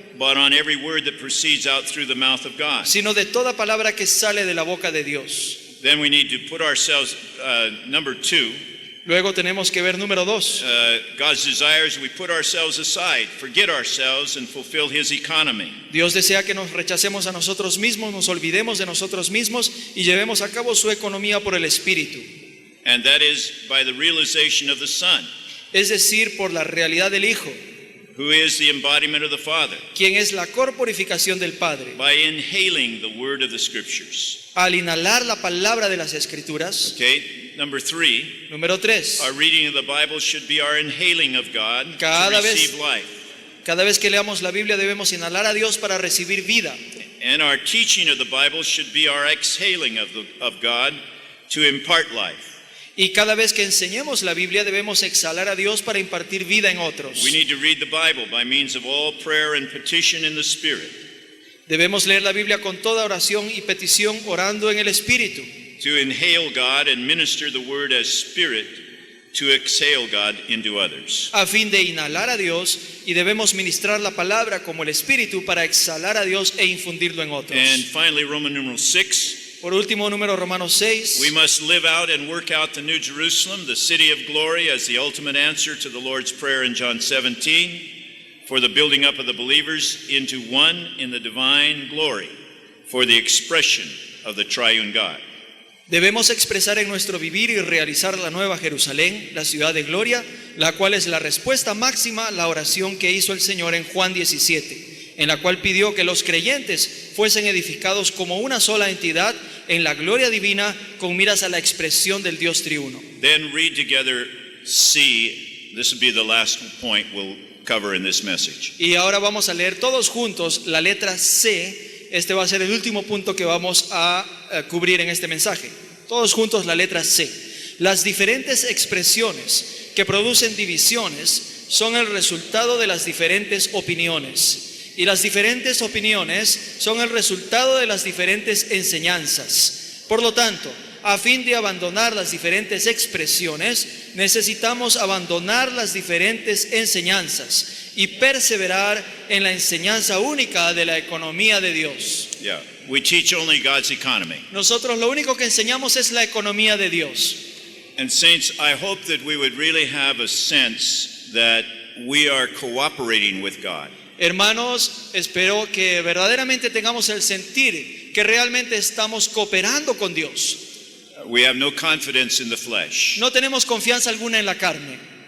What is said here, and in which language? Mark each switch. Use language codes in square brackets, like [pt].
[en] but on every word that proceeds out through the mouth of God. [es] sino de toda palabra que sale de la boca de Dios. [en] Then we need to put ourselves, number 2, [es] Luego tenemos que ver número 2. [en] God's desires, we put ourselves aside, forget ourselves, and fulfill His economy. [es] Dios desea que nos rechacemos a nosotros mismos, nos olvidemos de nosotros mismos y llevemos a cabo su economía por el Espíritu. [en] And that is by the realization of the Son, [es] Es decir, por la realidad del Hijo, [en] who is the embodiment of the Father, [es] quien es la corporificación del Padre. [en] by inhaling the word of the Scriptures. [es] Al inhalar la palabra de las Escrituras. [en] Okay, number 3, [es] Número 3. [en] our reading of the Bible should be our inhaling of God to [es] Cada vez- [en] receive life. [es] Cada vez que leamos la Biblia debemos inhalar a Dios para recibir vida. [en] And our teaching of the Bible should be our exhaling of God to impart life. [es] Y cada vez que enseñemos la Biblia debemos exhalar a Dios para impartir vida en otros. [en] We need to read the Bible by means of all prayer and petition in the Spirit, [es] Debemos leer la Biblia con toda oración y petición orando en el Espíritu, [en] to inhale God and minister the word as Spirit, to exhale God into others. [es] a fin de inhalar a Dios, y debemos ministrar la palabra como el Espíritu para exhalar a Dios e infundirlo en otros. [en] And finally, Roman numeral 6, [es] Por último, número Romanos 6. [en] we must live out and work out the New Jerusalem, the city of glory, as the ultimate answer to the Lord's Prayer in John 17, for the building up of the believers into one in the divine glory, for the expression of the triune God. [es] Debemos expresar en nuestro vivir y realizar la Nueva Jerusalén, la ciudad de gloria, la cual es la respuesta máxima a la oración que hizo el Señor en Juan 17, en la cual pidió que los creyentes fuesen edificados como una sola entidad en la gloria divina con miras a la expresión del Dios triuno. [en] Then read together C. This will be the last point we'll cover in this message. [es] Y ahora vamos a leer todos juntos la letra C. Este va a ser el último punto que vamos a cubrir en este mensaje. Todos juntos la letra C. Las diferentes expresiones que producen divisiones son el resultado de las diferentes opiniones. Y las diferentes opiniones son el resultado de las diferentes enseñanzas. Por lo tanto, a fin de abandonar las diferentes expresiones, necesitamos abandonar las diferentes enseñanzas y perseverar en la enseñanza única de la economía de Dios. [en] Yeah, we teach only God's economy. [es] Nosotros lo único que enseñamos es la economía de Dios. [en] And saints, I hope that we would really have a sense that we are cooperating with God. [es] Hermanos, espero que verdaderamente tengamos el sentir que realmente estamos cooperando con Dios. [en] We have no confidence in the flesh. [es] No tenemos confianza alguna en la carne.